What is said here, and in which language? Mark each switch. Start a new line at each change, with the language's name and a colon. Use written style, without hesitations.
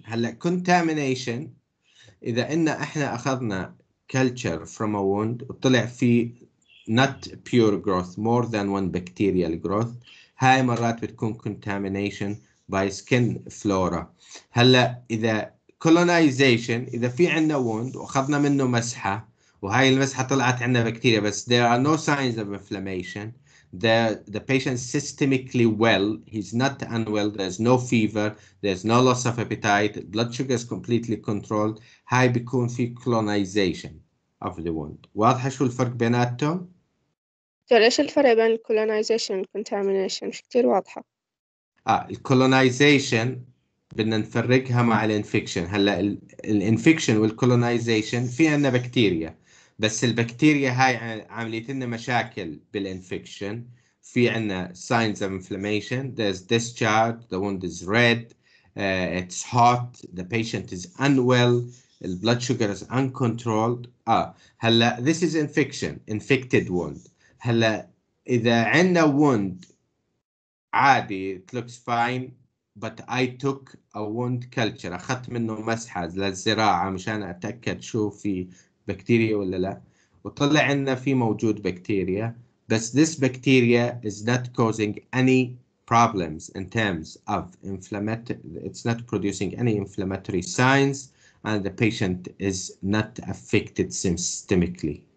English: هلا contamination إذا إحنا أخذنا culture from a wound وطلع في not pure growth more than one bacterial growth هاي مرات بتكون contamination by skin flora.
Arabic: هلا إذا colonization إذا في عنا wound وأخذنا منه مسحة وهاي المسحة طلعت عنا بكتيريا بس
English: there are no signs of inflammation. The patient is systemically well, he's not unwell, there's no fever, there's no loss of appetite, blood sugar is completely controlled.
Arabic: هاي بيكون في
English: colonization.
Arabic: of the wound. واضحة شو الفرق بيناتهم؟ إيش الفرق بين colonization والcontamination؟ مش كتير واضحة. الكولونايزيشن بدنا نفرقها مع الانفكشن. هلا الانفكشن والكولونايزيشن في عندنا بكتيريا، بس البكتيريا هاي عملت لنا مشاكل بالانفكشن.
English: في عندنا signs of inflammation, there's discharge, the wound is red, it's hot, the patient is unwell, the blood sugar is uncontrolled. هلا this is infected wound. هلا إذا عندنا wound عادي it looks fine but I took a wound culture،
Arabic: أخذت منه مسحة للزراعة مشان أتأكد شو في بكتيريا ولا لا، وطلع عنا في موجود بكتيريا، بس
English: this bacteria is not causing any problems in terms of inflammatory, it's not producing any inflammatory signs and the patient is not affected systemically.